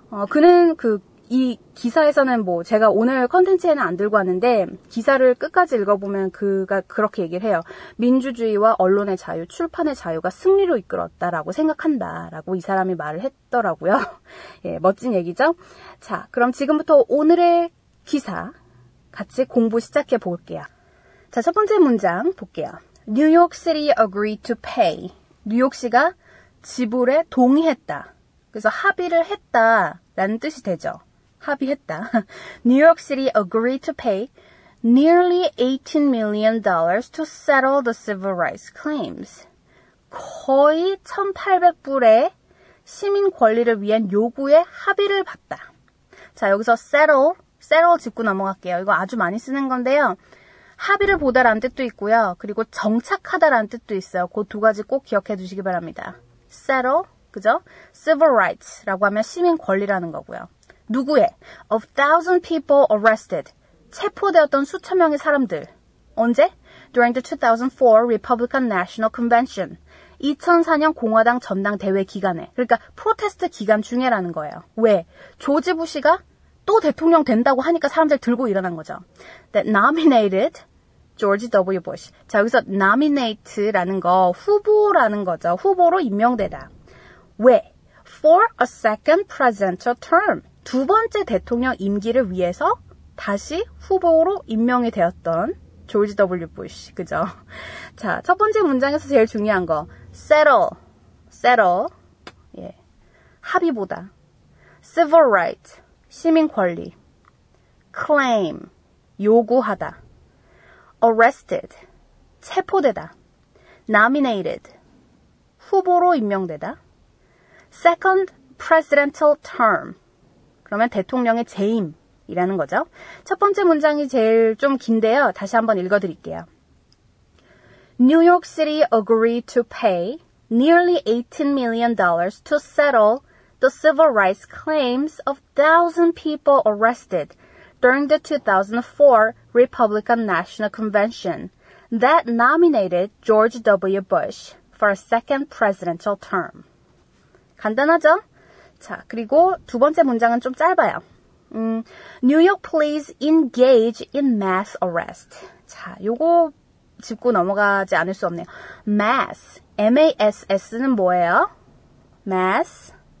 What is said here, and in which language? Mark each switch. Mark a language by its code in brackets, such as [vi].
[ko] 그는 이 기사에서는 뭐 제가 오늘 컨텐츠에는 안 들고 왔는데 기사를 끝까지 읽어보면 그가 그렇게 얘기를 해요. 민주주의와 언론의 자유, 출판의 자유가 승리로 이끌었다라고 생각한다라고 이 사람이 말을 했더라고요. 예, 멋진 얘기죠. 자, 그럼 지금부터 오늘의 기사 같이 공부 시작해 볼게요. 자, 첫 번째 문장 볼게요. [en] New York City agreed to pay. [ko] 뉴욕시가 지불에 동의했다. 그래서 합의를 했다라는 뜻이 되죠. 합의했다. [en] New York City agreed to pay nearly $18 million to settle the civil rights claims. [ko] 거의 1,800불의 시민 권리를 위한 요구에 합의를 봤다. 자, 여기서 settle 짚고 넘어갈게요. 이거 아주 많이 쓰는 건데요. 합의를 보다라는 뜻도 있고요. 그리고 정착하다라는 뜻도 있어요. 그 두 가지 꼭 기억해 두시기 바랍니다. settle, 그죠? civil rights라고 하면 시민 권리라는 거고요. 누구의? [en] Of 1,000 people arrested. [ko] 체포되었던 수천 명의 사람들. 언제? [en] During the 2004 Republican National Convention. [ko] 2004년 공화당 전당대회 기간에. 그러니까 프로테스트 기간 중에라는 거예요. 왜? 조지 부시가 또 대통령 된다고 하니까 사람들 들고 일어난 거죠. [en] That nominated George W. Bush. [ko] 자, 여기서 nominate라는 거 후보라는 거죠. 후보로 임명되다. 왜? [en] For a second presidential term. [ko] 두 번째 대통령 임기를 위해서 다시 후보로 임명이 되었던 조지 W. 부시. 그죠? 자, 첫 번째 문장에서 제일 중요한 거. settle. 예. 합의보다. civil right. 시민 권리. claim. 요구하다. arrested. 체포되다. nominated. 후보로 임명되다. [en] second presidential term. [ko] 그러면 대통령의 재임이라는 거죠. 첫 번째 문장이 제일 좀 긴데요. 다시 한번 읽어드릴게요. [en] New York City agreed to pay nearly $18 million to settle the civil rights claims of 1,000 people arrested during the 2004 Republican National Convention that nominated George W. Bush for a second presidential term. [ko] 간단하죠? 자, 그리고 두 번째 문장은 좀 짧아요. [en] New York police engage in mass arrest. [ko] 자, 요거 짚고 넘어가지 않을 수 없네요. mass, M-A-S-S는 뭐예요? mass,